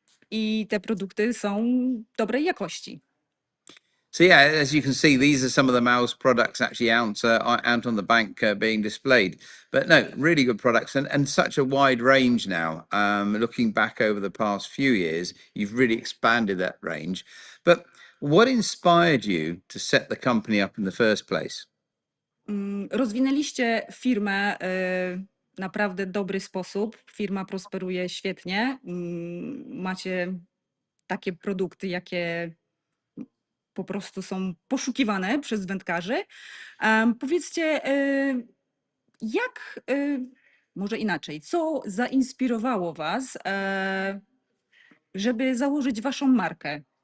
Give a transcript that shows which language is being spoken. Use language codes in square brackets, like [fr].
[pl] I te produkty są dobrej jakości. [en] So yeah, as you can see, these are some of the Meus products actually out on the bank being displayed. But no, really good products and such a wide range now. Looking back over the past few years, you've really expanded that range. But what inspired you to set the company up in the first place? [pl] Rozwinęliście firmę w naprawdę dobry sposób. Firma prosperuje świetnie. Macie takie produkty, jakie po prostu są poszukiwane przez wędkarzy. Powiedzcie, jak, może inaczej, co zainspirowało Was, żeby założyć Waszą markę?